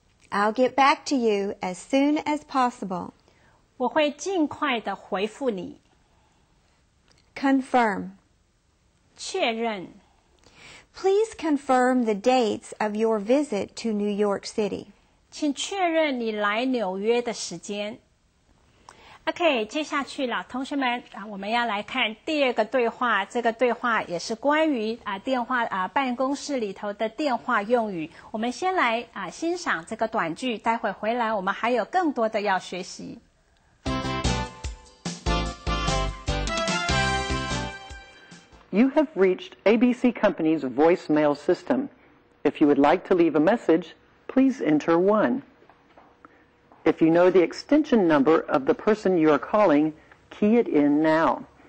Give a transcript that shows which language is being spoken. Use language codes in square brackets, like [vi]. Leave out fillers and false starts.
[en] I'll get back to you as soon as possible. [zh] 我会尽快的回复你。 [en] Confirm. [zh] 确认。 [en] Please confirm the dates of your visit to New York City. [zh] 请确认你来纽约的时间。OK， 接下去了，同学们我们要来看第二个对话。这个对话也是关于电话办公室里头的电话用语。我们先来欣赏这个短句，待会回来我们还有更多的要学习。 [en] You have reached ABC Company's voicemail system. If you would like to leave a message, please enter 1. If you know the extension number of the person you are calling, key it in now.